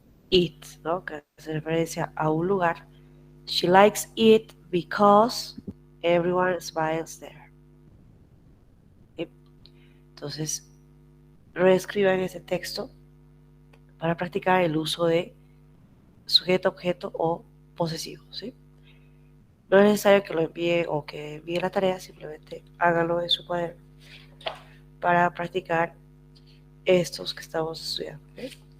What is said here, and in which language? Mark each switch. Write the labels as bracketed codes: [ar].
[es] It, ¿no? Que hace referencia a un lugar. [en] She likes it because everyone smiles there. [es] ¿Sí? Entonces, reescriban ese texto para practicar el uso de sujeto, objeto o posesivo, ¿sí? No es necesario que lo envíen o que envíen la tarea, simplemente háganlo en su cuaderno para practicar estos que estamos estudiando, ¿sí?